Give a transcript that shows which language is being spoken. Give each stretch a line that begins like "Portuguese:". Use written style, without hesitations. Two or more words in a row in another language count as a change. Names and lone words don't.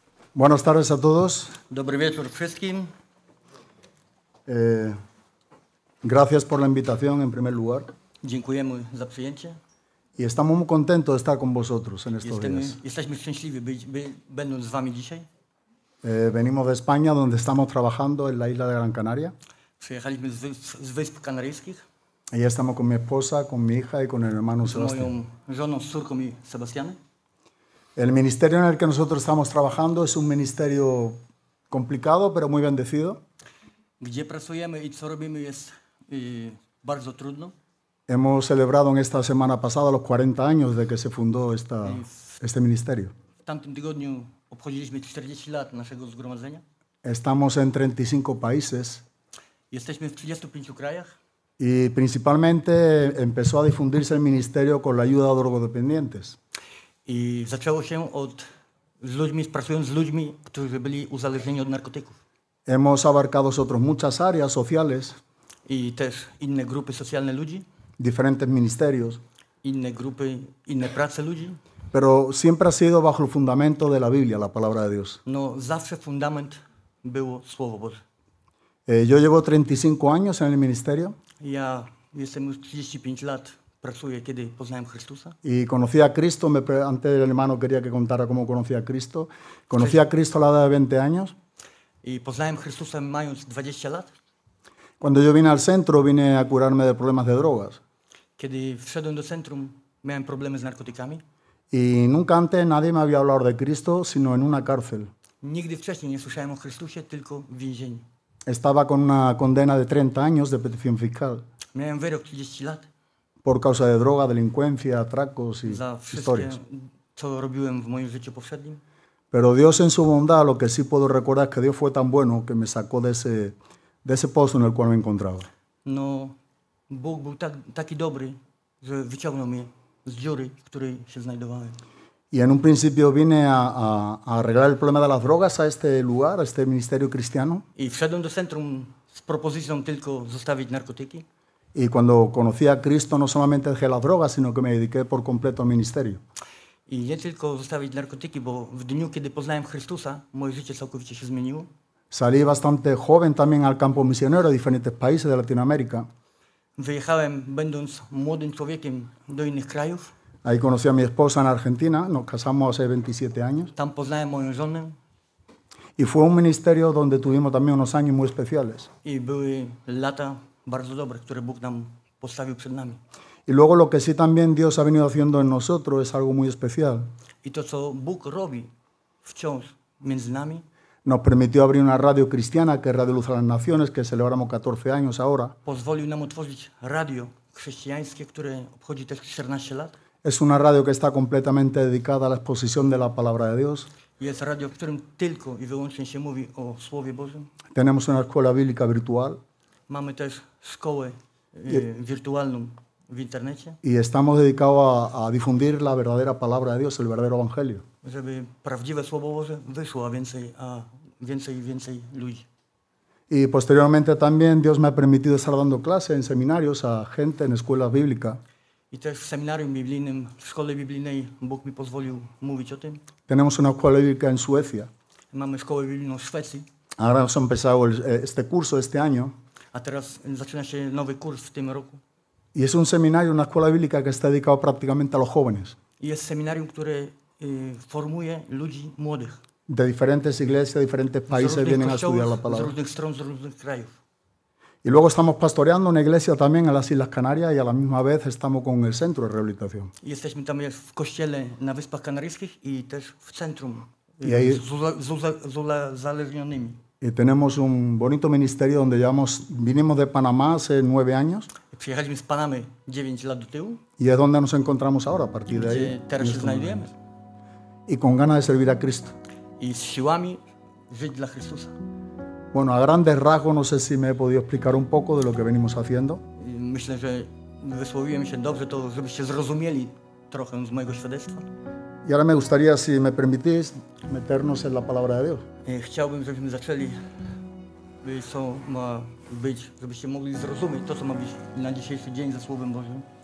Spanish: Buenas tardes a todos.
Polish: Dobry wieczór wszystkim.
Spanish: Gracias por la invitación en primer lugar.
Polish: Dziękujemy za przyjęcie.
Spanish: Y estamos muy contentos de estar con vosotros en estos días.
Polish: Jesteśmy szczęśliwi będąc z wami dzisiaj.
Spanish: Venimos de España, donde estamos trabajando en la isla de Gran Canaria.
Polish: Przyjechaliśmy z Wysp Kanaryjskich.
Spanish: Ahí estamos con mi esposa, con mi hija y con el hermano
Polish: Z moją Sebastián. żoną, z córką i Sebastianem.
Spanish: El ministerio en el que nosotros estamos trabajando es un ministerio complicado, pero muy bendecido.
Polish: Gdzie pracujemy i co robimy jest bardzo trudno.
Spanish: Hemos celebrado en esta semana pasada los 40 años de que se fundó este ministerio.
Polish: W tamtym tygodniu obchodziliśmy 40 lat naszego zgromadzenia.
Spanish: Estamos en 35 países.
Polish: Jesteśmy w 35 krajach.
Spanish: Y principalmente empezó a difundirse el ministerio con la ayuda a drogodependientes.
Polish: I zaczęło się od pracując z ludźmi, którzy byli uzależnieni od narkotyków.
Spanish: Hemos abarcado nosotros muchas áreas sociales,
Polish: I też inne grupy socjalne ludzi,
Spanish: diferentes ministerios,
Polish: inne grupy, inne prace ludzi.
Spanish: pero siempre ha sido bajo el fundamento de la Biblia, la palabra de Dios.
Polish: No zawsze fundament było Słowo Boże.
Spanish: Yo llevo 35 años en el ministerio
Polish: Ja jestem już 35 lat, pracuję, kiedy poznałem Chrystusa.
Spanish: y conocí a Cristo, antes el hermano quería que contara cómo conocí a Cristo. Conocí a Cristo a la edad de 20 años.
Polish: I poznałem Chrystusa mając 20 lat.
Spanish: Cuando yo vine al centro, vine a curarme de problemas de drogas.
Polish: Kiedy wszedłem do centrum, miałem problemy z narkotykami.
Spanish: Y nunca antes nadie me había hablado de Cristo, sino en una cárcel.
Polish: Nigdy wcześniej nie słyszałem o Chrystusie, tylko w więzieniu.
Spanish: Estaba con una condena de 30 años de petición fiscal
Polish: Miałem wyrok 30 lat
Spanish: por causa de droga, delincuencia, atracos y
Polish: za wszystkie,
Spanish: historias.
Polish: co robiłem w moim życiu poprzednim.
Spanish: Pero Dios en su bondad, lo que sí puedo recordar es que Dios fue tan bueno que me sacó de ese pozo en el cual me encontraba.
Polish: No, Bóg był taki dobry, że wyciągnął mnie z dziury, w której się znajdowałem.
Spanish: Y en un principio vine a arreglar el problema de las drogas a este lugar, a este ministerio cristiano.
Polish: I wszedłem do centrum z propozycją tylko zostawić narkotyki.
Spanish: Y cuando conocí a Cristo no solamente dejé las drogas, sino que me dediqué por completo al ministerio.
Polish: I nie tylko zostawić narkotyki, bo w dniu, kiedy poznałem Chrystusa, moje życie całkowicie się zmieniło.
Spanish: Salí bastante joven también al campo misionero de diferentes países de Latinoamérica.
Polish: Wyjechałem, będąc młodym człowiekiem, do innych krajów.
Spanish: Ahí conocí a mi esposa en Argentina, nos casamos hace 27 años.
Polish: Tam poznałem moją żonę
Spanish: Y fue un ministerio donde tuvimos también unos años muy especiales.
Polish: i były lata bardzo dobre, które Bóg nam postawił przed nami.
Spanish: Y luego lo que sí también Dios ha venido haciendo en nosotros es algo muy especial.
Polish: I to, co Bóg robi wciąż między nami,
Spanish: Nos permitió abrir una radio cristiana, que es Radio Luz a las Naciones, que celebramos 14 años ahora.
Polish: pozwolił nam otworzyć radio chrześcijańskie, które obchodzi też 14 lat.
Spanish: Es una radio que está completamente dedicada a la exposición de la palabra de Dios.
Polish: Jest radio, w którym tylko i wyłącznie się mówi o Słowie Bożym.
Spanish: Tenemos una escuela bíblica virtual
Polish: Mamy też szkołę wirtualną w internecie,
Spanish: y estamos dedicados a difundir la verdadera palabra de Dios, el verdadero evangelio.
Polish: żeby prawdziwe Słowo Boże wyszło, a więcej ludzi.
Spanish: Y posteriormente también Dios me ha permitido estar dando clases en seminarios a gente en escuelas bíblicas.
Polish: I też w seminarium biblijnym, w szkole biblijnej Bóg mi pozwolił mówić o tym.
Spanish: Tenemos una escuela bíblica en Suecia.
Polish: Mamy szkołę biblijną w Szwecji,
Spanish: Ahora hemos empezado este curso este año.
Polish: a teraz zaczyna się nowy kurs w tym roku.
Spanish: Y es un seminario, una escuela bíblica que está dedicado prácticamente a los jóvenes,
Polish: I jest seminarium, które formuje ludzi młodych.
Spanish: de diferentes iglesias, de diferentes
Polish: Z
Spanish: países
Polish: różnych
Spanish: vienen a estudiar la
Polish: kościołów, z
Spanish: palabra.
Polish: różnych stron, z różnych krajów.
Spanish: Y luego estamos pastoreando una iglesia también en las Islas Canarias y a la misma vez estamos con el centro de rehabilitación.
Polish: I jesteśmy tam w kościele na Wyspach Kanaryjskich i też w centrum
Spanish: I ahí-
Polish: z uzależnionymi.
Spanish: Y tenemos un bonito ministerio donde vinimos de Panamá hace 9 años
Polish: Przyjechaliśmy z Panamy 9 lat do tyłu,
Spanish: y es donde nos encontramos ahora a partir de
Polish: gdzie
Spanish: ahí.
Polish: teraz się znajdujemy.
Spanish: Y con ganas de servir a Cristo.
Polish: I z siłami żyć dla Chrystusa.
Spanish: Bueno, a grandes rasgos no sé si me he podido explicar un poco de lo que venimos haciendo.
Polish: I myślę, że wysłowiłem się dobrze, to żebyście zrozumieli trochę z mojego świadectwa.
Spanish: Y ahora me gustaría, si me permitís, meternos en la palabra de Dios.
Polish: Chciałbym, żebyśmy zaczęli, co ma być, żebyście mogli zrozumieć to, co ma być na dzisiejszy dzień ze Słowem Bożym.